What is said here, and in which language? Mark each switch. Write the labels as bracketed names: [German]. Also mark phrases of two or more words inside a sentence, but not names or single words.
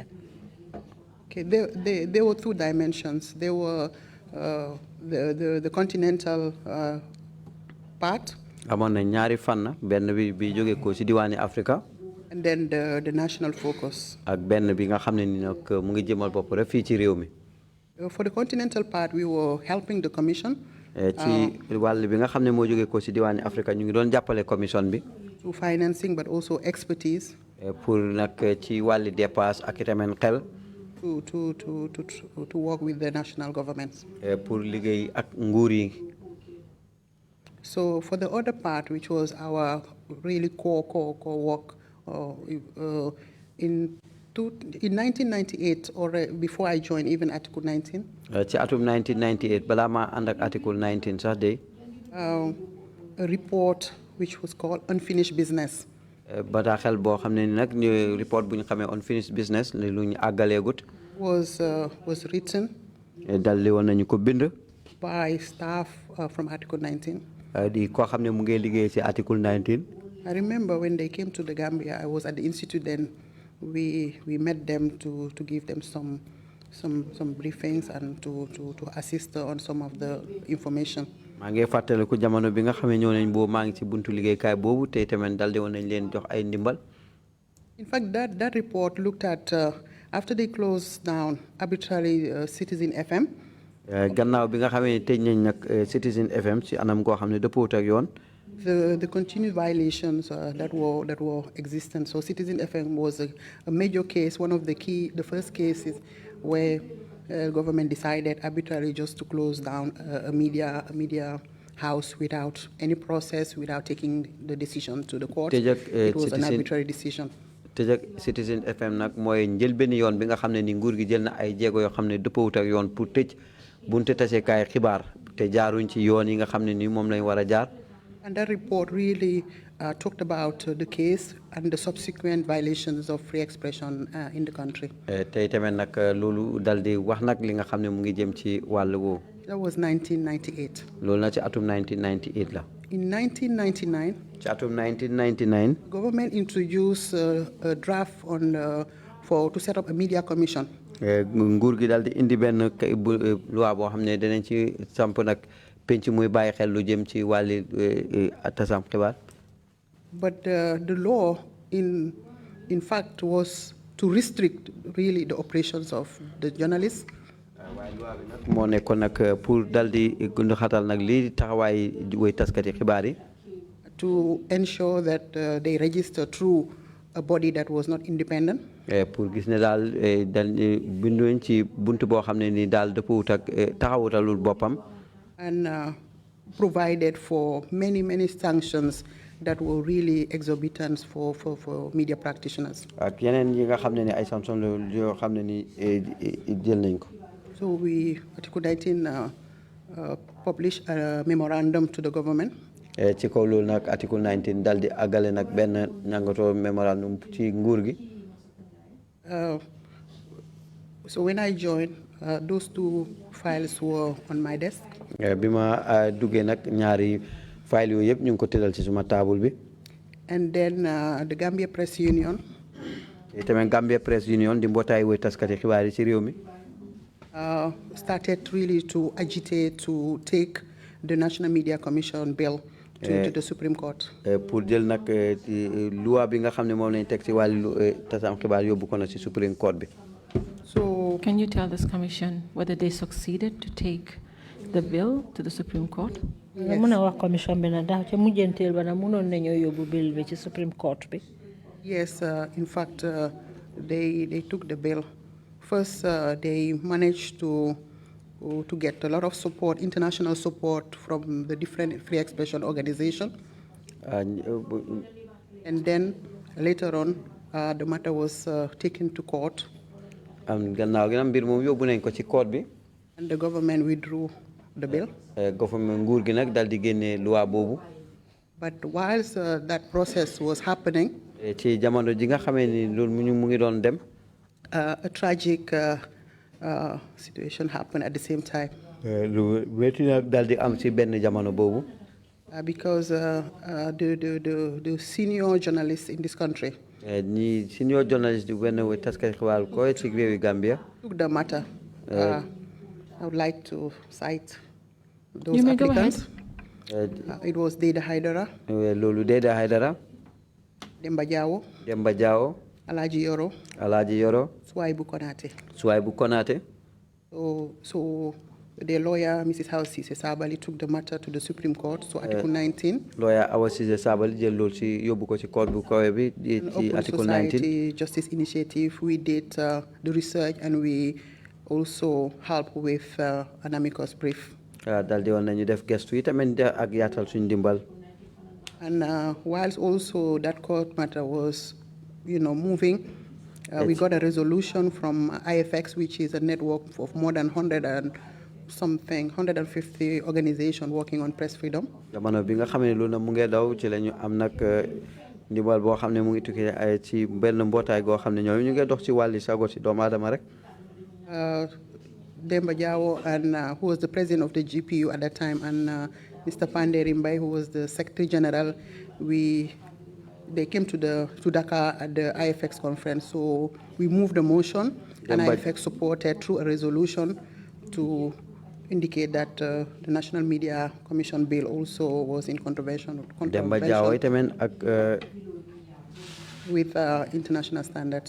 [English] Okay, there were two dimensions. There were the continental part. [Wolof] amoon na ñaari fànn benn bi jóge ko ci diwaani Afrika. [English] And then the national focus. [Wolof] ak benn bi nga xam ne ni nag mu ngi jëmal bopp rek fii ci réew mi. [English] For the continental part, we were helping the commission. [Wolof] ci wàll bi nga xam ne moo jóge ko ci diwaani Afrika ñu ngi doon jàppale commission bi. [English] Through financing, but also expertise. [Wolof] pour nag ci wàlli dépasse ak itamit xel. [English] To work with the national governments. [Wolof] pour liggéey ak nguur yi. [English] So for the other part, which was our really core work, in In 1998, or before I joined even Article 19, [Wolof] ci atum 1998 balaa maa ànd ak Article 19 sax de. [English] a report which was called Unfinished Business. [Wolof] bataaxel boo xam ne ni nag ñu report bu ñu xamee Unfinished Business lu ñu àggaleegut. [English] Was written [Wolof] dal di woon nañu ko bind. [English] by staff from Article 19. [Wolof] di koo xam ne mu ngi liggéey ci Article 19. [English] I remember when they came to the Gambia, I was at the institute then. We met them to give them some briefings and to assist on some of the information. [Wolof] maa ngi fàttaliku jamono bi nga xam ne ñëw nañ boobu maa ngi ci buntu liggéeykaay boobu te tamit dal di woon nañ leen jox ay ndimbal. [English] In fact, that report looked at after they closed down arbitrarily Citizen FM. [Wolof] gannaaw bi nga xamee ne tëj nañ nag Citizen FM ci anam goo xam ne dëppoot ak yoon. [English] The continued violations that were existent. So Citizen FM was a major case, one of the first cases where government decided arbitrarily just to close down a media house without any process, without taking the decision to the court. It was an arbitrary decision. [Wolof] tëj Citizen FM nag mooy njëlbéen yoon bi nga xam ne ni nguur gi jël na ay jéego yoo xam ne dëppawut ak yoon pour tëj bunte tasekaay xibaar te jaaruñ ci yoon yi nga xam ne ni moom lañ war a jaar. [English] And that report really talked about the case and the subsequent violations of free expression in the country. [Wolof] tey tamit nag loolu dal di wax nag li nga xam ne mu ngi jëm ci wàllu woowu. [English] That was 1998. [Wolof] loolu na ci atum 1998 la. [English] In 1999, [Wolof] ci atum 1999. [English] government introduced a draft to set up a media commission. [Wolof] nguur gi dal di indi benn loi boo xam ne danañ ci samp nag penc muy bàyyi xel lu jëm ci wàlli tasam xibaar. [English] But the law, in fact, was to restrict really the operations of the journalists. [Wolof] waaye loi bi nag moo nekkoon nag pour dal di gund xatal nag lii taxawaay way taskati xibaar yi. [English] To ensure that they register through a body that was not independent. [Wolof] pour gis ne daal binduñ ci buntu boo xam ne ni daal dëppwut ak taxawutalul boppam. [English] And provided for many sanctions that were really exorbitant for media practitioners. [Wolof] ak yeneen yi nga xam ne ni ay sanctions yoo xam ne ni jël nañ ko. [English] So Article 19 published a memorandum to the government. [Wolof] ci kaw loolu nag Article 19 dal di àggale nag benn ñangatoo memorandum ci nguur gi. [English] So when I joined, those two files were on my desk. [Wolof] bi ma duggee nag ñaari file yooyu yëpp ñu ngi ko tëral ci suma table bi. [English] And then the Gambia Press Union. [Wolof] tamit Gambia Press Union di mbootaay woy taskati xibaar yi ci réew mi. [English] Started really to agitate to take the National Media Commission bill to the Supreme Court. [Wolof] pour jël nag loi bi nga xam ne moom lañ teg ci wàllu tasam xibaar yóbbu ko na ci Supreme Court bi. [English] So can you tell this commission whether they succeeded to take the bill to the Supreme Court? Yes. [Wolof] Muna wax commission bi na ndax ci mujjenteel ba na mënoon nañoo yóbbu bill bi ci Supreme Court bi. [English] Yes, in fact, they took the bill. First, they managed to get a lot of support, international support from the different free expression organizations. And then later on, the matter was taken to court. [Wolof] gannaaw gi nag mbir moom yóbbu nañ ko ci court bi. [English] And the government withdrew the bill. [Wolof] government nguur gi nag dal di génne loi boobu. [English] But whilst that process was happening, [Wolof] ci jamono ji nga xamee ni loolu mu ngi doon dem. [English] a tragic situation happened at the same time. [Wolof] lu métti nag dal di am ci benn jamono boobu. [English] Because the senior journalists in this country [Wolof] ñi [English] senior journalist [Wolof] di benn way taskati xibaar ko ci réewi Gambia. [English] took the matter. I would like to cite those You may go applicants. It was Deda Haidara, [Wolof] loolu Deda Haidara. Demba Jawo, Demba Jawo. Alaji Yoro, Alaaji Yoro. Swaibu Konate. Swaibu Konate. [English] So the lawyer, Mrs. House Cisse Sabali, took the matter to the Supreme Court, so Article 19. [Wolof] Lawyer Awa Cisse Sabali jël loolu ci yóbbu ko ci court bu kawe bi ci [English] Open Article 19. Society Justice Initiative, we did the research and we also helped with an amicus brief. [Wolof] dal di woon nañu def gestu yi tamit ak yaatal suñu dimbal. [English] And whilst also that court matter was, moving, We got a resolution from IFX, which is a network of more than 150 organizations working on press freedom. [Wolof] jamono bi nga xam ne loolu nag mu ngi daw ci la ñu am nag ndimbal boo xam ne mu ngi tukkee ci benn mbootaay goo xam ne ñoom ñu ngi dox ci wàlli sago ci doomu aadama rek. [English] Demba Jawo, and who was the president of the GPU at that time, and Mr. Panderi Mbai, who was the Secretary General, they came to Dakar at the IFX conference. So we moved the motion, and IFX supported through a resolution to indicate that the National Media Commission bill also was in contravention with international standards.